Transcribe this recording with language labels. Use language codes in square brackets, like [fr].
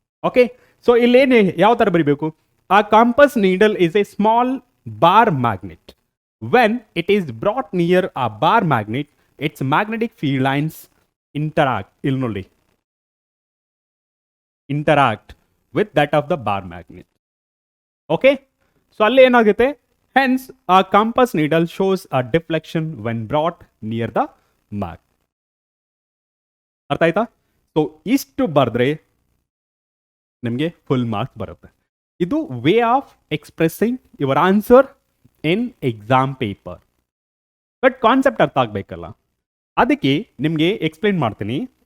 [en] okay, so [kn] ಇಲ್ಲೇನು ಯಾವ ಥರ ಬರೀಬೇಕು? [en] A compass needle is a small bar magnet. When it is brought near a bar magnet, its magnetic field lines interact, [kn] ಇಲ್ಲಿ ನೋಡಿ, [en] Interact with that of the bar magnet. Okay, so [kn] ಅಲ್ಲಿ ಏನಾಗುತ್ತೆ, [en] hence a compass needle shows a deflection when brought near the mark. [kn] ಅರ್ಥ ಆಯ್ತಾ? So ಇಷ್ಟು ಬರೆದ್ರೆ ನಿಮಗೆ ಫುಲ್ ಮಾರ್ಕ್ಸ್ ಬರುತ್ತೆ. [en] ಇದು way of expressing your answer in exam paper. [kn] But concept ಅರ್ಥ ಆಗಬೇಕಲ್ಲ, ಅದಕ್ಕೆ ನಿಮಗೆ ಎಕ್ಸ್ಪ್ಲೇನ್ ಮಾಡ್ತೀನಿ.